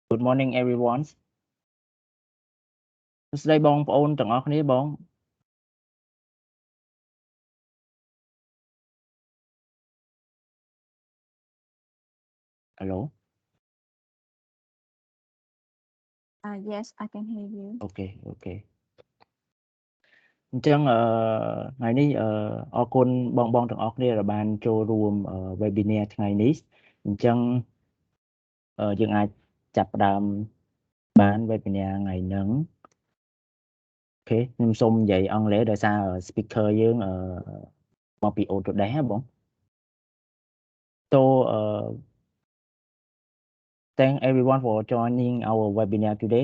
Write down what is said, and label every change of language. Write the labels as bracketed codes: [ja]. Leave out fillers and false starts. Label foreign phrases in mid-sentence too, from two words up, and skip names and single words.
[en] morning everyone [km] ស្ដីបងប្អូនទាំងអស់គ្នាបង Hello [en] Yes I can hear you [km] Okay អញ្ចឹងថ្ងៃនេះអរគុណបងទាំងអស់គ្នាដែលបានចូលរួម webinar ថ្ងៃនេះអញ្ចឹងយើងអាចចាប់ផ្ដើមបាន webinar ថ្ងៃហ្នឹងអូខេខ្ញុំសូមនិយាយអង់គ្លេសដោយសារ speaker យើងមកពី Autodesk ហ៎បង [en] So thank everyone for joining our webinar today.